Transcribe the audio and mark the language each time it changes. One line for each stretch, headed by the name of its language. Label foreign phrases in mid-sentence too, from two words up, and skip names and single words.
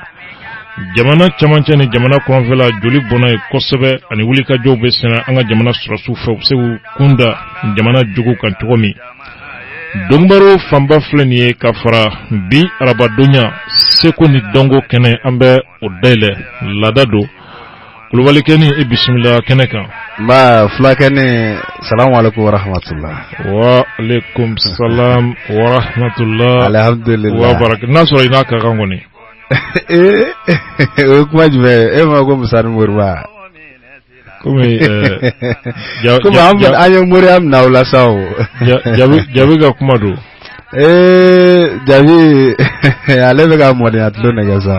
Bambara: Jamana camancɛ ni jamana kɔnɔnfɛla joli bɔnna ye kosɛbɛ ani wulikajɔw bɛ sɛnɛ an ka jamana sɔrɔsiw fɛ u bɛ se k'u kunda jamana jogo kan cogo min. Donbaro fanba filɛ nin ye ka fara bi arabadonya seko ni dɔnko kɛnɛ an bɛ o dayɛlɛ laada don. Kulubalikɛni e bisimila kɛnɛ kan. Ba fulakɛni
Arabic: سلام عليكم ورحمة الله. وعليكم السلام ورحمة الله. Alhamdulillah. وبركاته.
Bambara: N'a sɔrɔ i n'a ka kan kɔni. O kuma jumɛn e ma ko Musani Moriba. Komi an ye Moriya minɛ o la sa o. Jabi ka kuma don. Jabi ale bɛ ka mɔdenya tulo nɛgɛ sa.